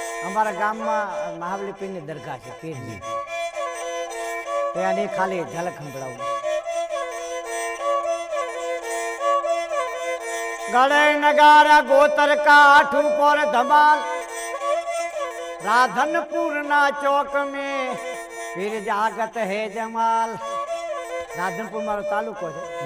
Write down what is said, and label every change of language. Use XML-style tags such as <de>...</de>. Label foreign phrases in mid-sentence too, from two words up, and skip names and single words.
<gu>અમારા ગામમાં મહાબલી પીરની દરગાહ છે પીરની. ત્યાંની ખાલી ઝલક સંભળાવું.</gu> <hi>गड़े नगारा गोतर काठ पर धमाल राधनपुर ना चौक में फिर जागत है जमाल.</hi> <gu>રાધનપુર મારો તાલુકો હૈ.</gu>